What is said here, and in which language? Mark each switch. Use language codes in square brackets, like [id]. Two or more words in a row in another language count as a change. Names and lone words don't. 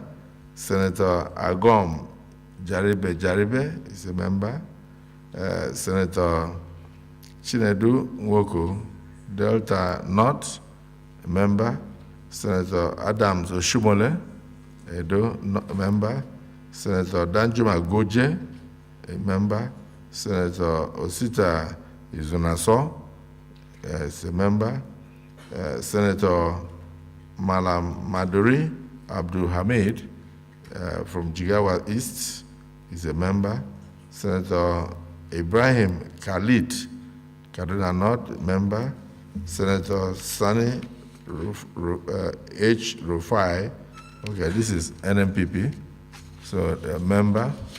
[en] Senator Agom Jaribe is a member. Senator Chinedu Nwoko, Delta North, member. Senator Adams Oshumole, Edo, member. Senator Danjuma Goje, a member. Senator Osita Izunaso, is a member. Senator Malam Maduri Abdul Hamid from Jigawa East is a member. Senator Ibrahim Khalid, Kaduna North, member. Senator Sani H. Rufai, okay, this is NMPP, so a member.